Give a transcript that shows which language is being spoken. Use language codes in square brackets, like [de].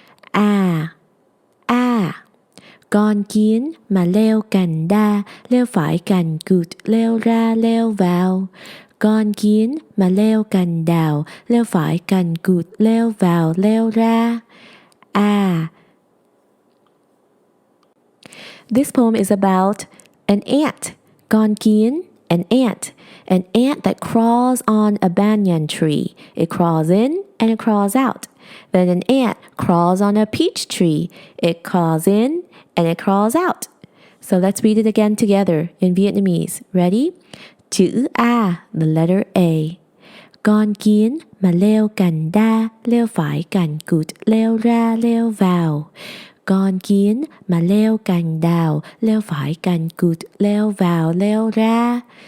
[vi] A, A. Con kiến mà leo cành đa, leo phải cành cụt, leo ra leo vào. Con kiến mà leo cành đào, leo phải cành cụt, leo vào leo ra. A. [en] This poem is about an ant. Con kiến, an ant. An ant that crawls on a banyan tree. It crawls in and it crawls out. Then an ant crawls on a peach tree. It crawls in and it crawls out. So let's read it again together in Vietnamese. Ready? [vi] Chữ A, [en] the letter A. [vi] Con kiến mà leo cành đa, leo phải cành cụt, leo ra leo vào. Con kiến mà leo cành đào, leo phải cành cụt, leo vào leo ra.